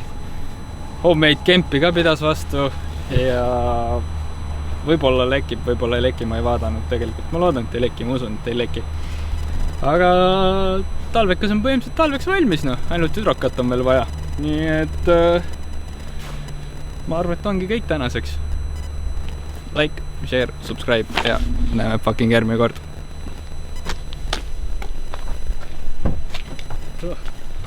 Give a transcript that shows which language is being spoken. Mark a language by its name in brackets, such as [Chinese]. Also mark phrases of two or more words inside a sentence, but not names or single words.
[Estonian] Homemade kempi ka pidas vastu ja võib-olla lekib, võib-olla ei leki, ma ei vaadanud tegelikult. Ma loodan, et ei leki, ma usun, et ei leki. Aga talvekas on põhimõtteliselt talveks valmis, no. Ainult hüdrokat on veel vaja. Nii et ma arvan, et ongi kõik tänaseks. [English] Like, share, subscribe [Estonian] ja näeme fucking järgmine kord.